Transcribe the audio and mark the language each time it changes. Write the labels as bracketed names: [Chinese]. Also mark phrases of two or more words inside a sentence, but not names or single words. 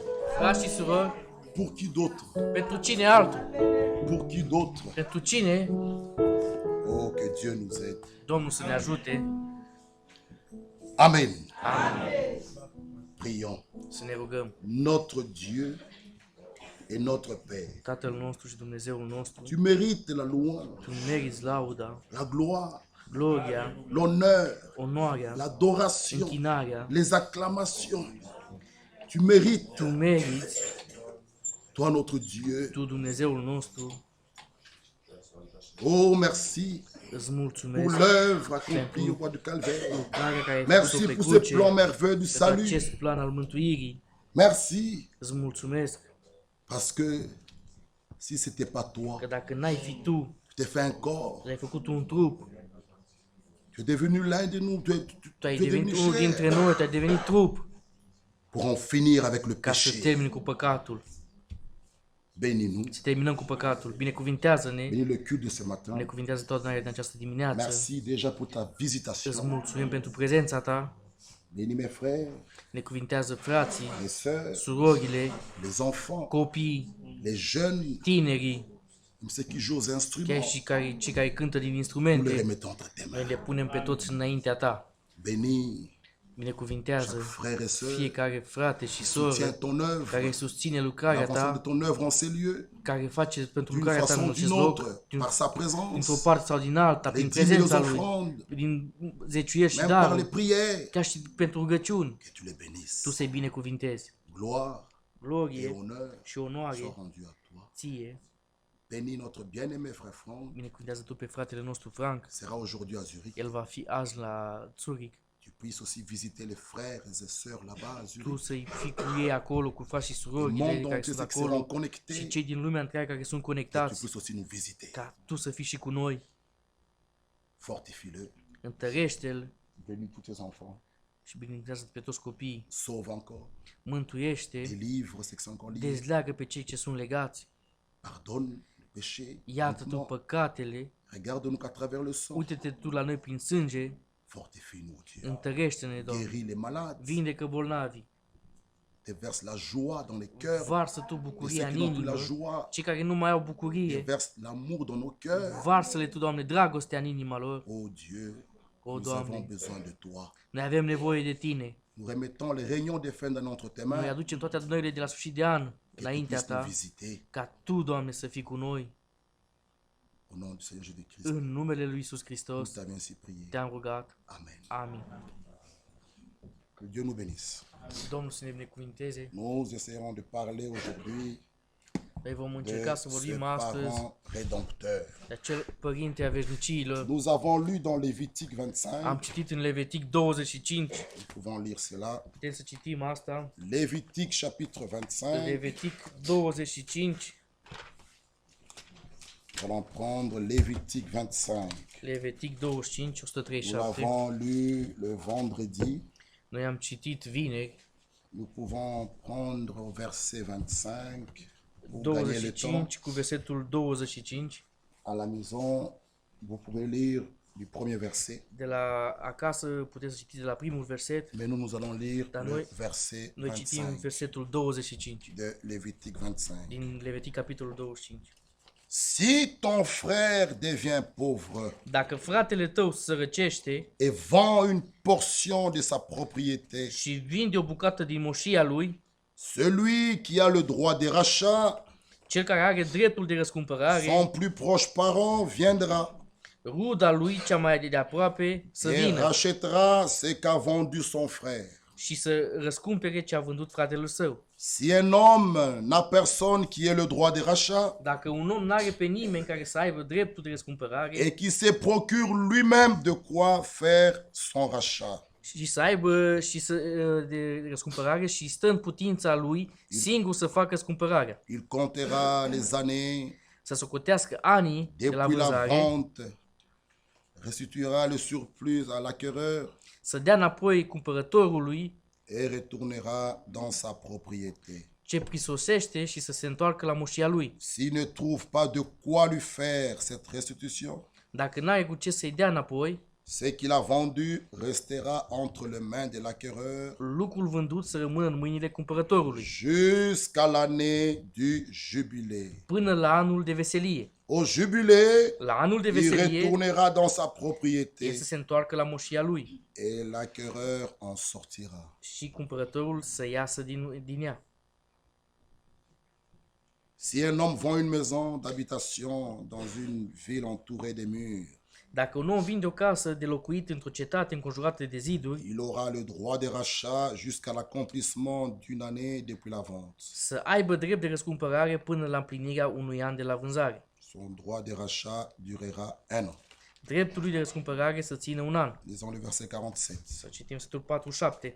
[Romanian] Frați și surori, [French] pour qui d'autre? [Romanian] pentru cine altul? [French] Pour qui d'autre? [Romanian] Pentru cine? [French] Oh, que Dieu nous aide. [Romanian] Domnul să ne ajute. [French] Amen. [Romanian] Amin. [French] Prions. [Romanian] Să ne rugăm. [French] Notre Dieu et notre Père, [Romanian] Tatăl nostru și Dumnezeul nostru, [French] tu mérites la louange, [Romanian] tu meriți lauda, [French] la gloire, [Romanian] gloria, [French] l'honneur, [Romanian] onoarea, [French] l'adoration, [Romanian] închinarea. [French] les acclamations. Tu mérites, [Romanian] Tu meriți, [French] toi notre Dieu. [Romanian] tu Dumnezeul nostru, [French] Oh, merci [Romanian] îți [French] pour [Romanian] mulțumesc [French] l'œuvre accomplie au roi du Calvaire. [Romanian] lucrarea care ai [French] Merci [Romanian] făcut-o pe [French] pour ce [Romanian] cruce, [French] plan merveilleux du [Romanian] pentru [French] salut. [Romanian] acest plan al mântuirii. [French] Merci, [Romanian] Îți mulțumesc [French] parce que si ce n'était pas toi, [Romanian] că dacă n-ai fi tu, [French] tu t'es fait un corps, [Romanian] ai făcut un trup, [French] tu es devenu l'un de nous, [Romanian] tu ai [French] tu es devenu [Romanian] devenit unul dintre [French] chair [Romanian] noi, tu ai devenit trup, [French] pour en finir avec le [Romanian] ca să [French] péché. [Romanian] termini cu păcatul. [French] Bénis-nous, [Romanian] Să terminăm cu păcatul. Binecuvintează-ne, [French] bénis le culte de ce matin. [Romanian] binecuvintează toată noi din această dimineață. [French] Merci déjà pour ta [Romanian] Îți [French] visitation. [Romanian] mulțumim pentru prezența ta. [French] Bénis mes frères, [Romanian] Necuvintează frații, [French] mes sœurs, [Romanian] surorile, [French] les enfants, [Romanian] copiii, [French] les jeunes, [Romanian] tinerii, [French] même ceux qui jouent aux [Romanian] chiar [French] instruments. [Romanian] și cei care cântă din [French] Nous le [Romanian] instrumente. [French] remettons entre tes [Romanian] Noi [French] mains. [Romanian] le punem pe toți înaintea ta. [French] Bénis [Romanian] Binecuvintează [French] chaque frère et sœur, [Romanian] fiecare frate și [French] soutiens [Romanian] soră [French] ton œuvre, [Romanian] care susține lucrarea [French] l'avancement de [Romanian] ta, [French] ton œuvre en ces lieux, [Romanian] care face pentru [French] d'une [Romanian] lucrarea ta în [French] façon ou [Romanian] acest [French] d'une [Romanian] loc, [French] autre, par sa présence, [Romanian] dintr-o parte sau din alta, prin [French] les dîmes et les [Romanian] prezența lui, [French] offrandes, [Romanian] din zeciuieri și [French] même par les [Romanian] daruri, [French] prières, [Romanian] chiar și pentru rugăciuni, [French] que tu les bénisses. [Romanian] tu să-i binecuvintezi. [French] Gloire et [Romanian] Glorie [French] honneur [Romanian] și onoare [French] soient rendus à toi. [Romanian] ție, [French] Bénis notre bien-aimé frère Franck, [Romanian] binecuvintează tu pe fratele nostru Frank, [French] sera aujourd'hui à Zurich. [Romanian] el va fi azi la Zurich, [French] Tu puisses aussi visiter les frères et sœurs là-bas à [Romanian] tu Zurich. să-i fii cu ei acolo, cu frații și [French] Le [Romanian] surorile [French] monde [Romanian] care [French] entier [Romanian] sunt [French] c'est [Romanian] acolo [French] connecté. [Romanian] și [French] Que [Romanian] cei din lumea întreagă care sunt [French] tu [Romanian] conectați, [French] puisses aussi nous visiter. [Romanian] ca tu să fii și cu noi. [French] Fortifie-le. [Romanian] Întărește-l [French] Bénis tous tes enfants. [Romanian] și binecuvintează pe toți copiii. [French] Sauve encore. [Romanian] Mântuiește, [French] Délivre ceux qui sont encore liés. [Romanian] dezleagă pe cei ce sunt legați, [French] Pardonne le péché. [Romanian] iartă tu [French] Maintenant, [Romanian] păcatele, [French] regarde-nous qu'à travers le sang. [Romanian] uite-te tu la noi prin sânge, [French] Fortifie-nous, Dieu. [Romanian] întărește-ne, Doamne, [French] Guéris les malades. [Romanian] vindecă bolnavii, [French] Déverse la joie dans les cœurs. [Romanian] varsă tu [French] De [Romanian] bucuria [French] ceux [Romanian] în [French] qui n'ont plus la [Romanian] inimă, [French] joie. [Romanian] cei care nu mai au bucurie, [French] Déverse l'amour dans nos cœurs. [Romanian] varsă-le tu, Doamne, dragostea în inima lor. [French] Oh Dieu, [Romanian] O, [French] nous avons [Romanian] Doamne, [French] besoin de toi. [Romanian] noi avem nevoie de Tine. [French] Nous remettons les réunions de fin dans entre tes [Romanian] Noi [French] mains. [Romanian] aducem toate adunările de la sfârșit de an [French] Que tu [Romanian] înaintea [French] puisses nous [Romanian] Ta, [French] visiter. [Romanian] ca Tu, Doamne, să fii cu noi. [French] Au nom du Seigneur Jésus-Christ. [Romanian] În numele Lui Iisus [French] Nous [Romanian] Hristos [French] t'avons ainsi prié. [Romanian] Te-am rugat. [French] Amen. [Romanian] Amin. [French] Que Dieu nous bénisse. [Romanian] Domnul să ne binecuvinteze. [French] Nous essaierons de parler aujourd'hui [Romanian] Noi vom [French] de [Romanian] încerca să [French] ce [Romanian] vorbim astăzi [French] parent rédempteur. [Romanian] de acel părinte a veșnicilor. [French] Nous avons lu dans Lévitique 25. [Romanian] Am citit în Levitic 25. [French] Nous pouvons lire cela. [Romanian] Putem să citim asta. [French] Lévitique chapitre 25. [Romanian] Levitic 25. [French] Nous allons prendre Lévitique 25. [Romanian] Levitic 25, [French] Nous 137. l'avons lu le vendredi. [Romanian] Noi am citit vineri [French] Nous pouvons prendre au verset 25 pour gagner le temps. [Romanian] 25 cu versetul 25. [French] À la maison, vous pouvez lire du premier verset. [Romanian] De la acasă puteți să citiți de la primul verset. [French] Mais nous allons lire [Romanian] Dar [French] le verset [Romanian] Noi citim 25 versetul 25 [French] de Lévitique 25. [Romanian] din Levitic capitolul 25. [French] Si ton frère devient pauvre [Romanian] Dacă fratele tău sărăcește [French] et vend une portion de sa propriété, [Romanian] și vinde o bucată din moșia lui, [French] celui qui a le droit de rachat, [Romanian] cel care are dreptul de răscumpărare, [French] son plus proche parent viendra [Romanian] ruda lui cea mai de aproape să [French] et [Romanian] vină [French] rachètera ce qu'a vendu son frère. [Romanian] și să răscumpere ce a vândut fratele său. [French] Si un homme n'a personne qui ait le droit de rachat [Romanian] Dacă un om n-are pe nimeni care să aibă dreptul de răscumpărare [French] et qui se procure lui-même de quoi faire son rachat, [Romanian] și să aibă și de răscumpărare și stă în putința lui singur să facă răscumpărarea, [French] il comptera les années [Romanian] să socotească anii de la [French] depuis la [Romanian] vânzare, [French] vente, restituera le surplus à l'acquéreur [Romanian] să dea înapoi cumpărătorului [French] et retournera dans sa propriété. [Romanian] ce prisosește și să se întoarcă la moșia lui. [French] S'il ne trouve pas de quoi lui faire cette restitution, [Romanian] Dacă n-are cu ce să-i dea înapoi, [French] ce qu'il a vendu restera entre les mains de l'acquéreur [Romanian] lucrul vândut să rămână în mâinile cumpărătorului, [French] jusqu'à l'année du jubilé. [Romanian] până la anul de veselie. [French] Au jubilé, [Romanian] La anul de [French] il [Romanian] veselie, [French] retournera dans sa [Romanian] el [French] propriété [Romanian] să se întoarcă la moșia lui [French] et l'acquéreur en sortira. [Romanian] și cumpărătorul să iasă din ea. [French] Si un homme vend une maison d'habitation dans une ville entourée de murs, [Romanian] Dacă un om vinde o casă de locuit într-o cetate înconjurată de ziduri, [French] il aura le droit de rachat jusqu'à l'accomplissement d'une année depuis la vente. [Romanian] să aibă drept de răscumpărare până la împlinirea unui an de la vânzare. [French] Son droit de rachat durera un an. [Romanian] Dreptul lui de răscumpărare să țină un an. [French] Lisons le verset 47. [Romanian] Să citim versetul 47.